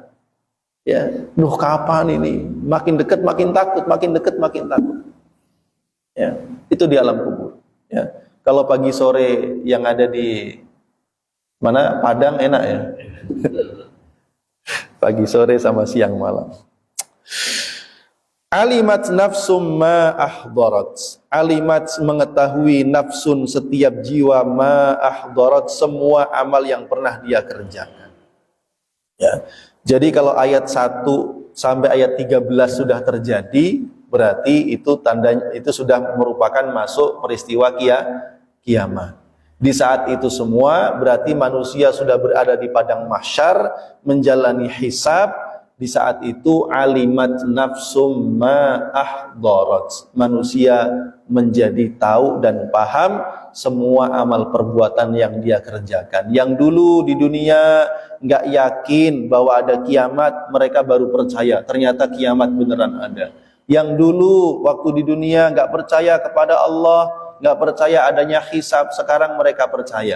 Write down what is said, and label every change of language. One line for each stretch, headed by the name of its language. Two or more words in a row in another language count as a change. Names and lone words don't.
Indonesian: Ya, duh kapan ini? Makin dekat makin takut, makin dekat makin takut. Ya, itu di alam kubur. Ya, kalau pagi sore yang ada di mana Padang enak ya. Pagi sore sama siang malam.
Arabic: علمت نفس ما أحضرت.
Indonesian: Alimat mengetahui nafsun setiap jiwa
Arabic: ما أحضرت,
Indonesian: semua amal yang pernah dia kerjakan. Ya. Jadi kalau ayat 1 sampai ayat 13 sudah terjadi, berarti itu tandanya itu sudah merupakan masuk peristiwa kiamat. Di saat itu semua berarti manusia sudah berada di padang mahsyar menjalani hisab. Di saat itu
Arabic: علمت نفس ما أحضرت,
Indonesian: manusia menjadi tahu dan paham semua amal perbuatan yang dia kerjakan. Yang dulu di dunia nggak yakin bahwa ada kiamat, mereka baru percaya ternyata kiamat beneran ada. Yang dulu waktu di dunia nggak percaya kepada Allah, nggak percaya adanya hisab, sekarang mereka percaya.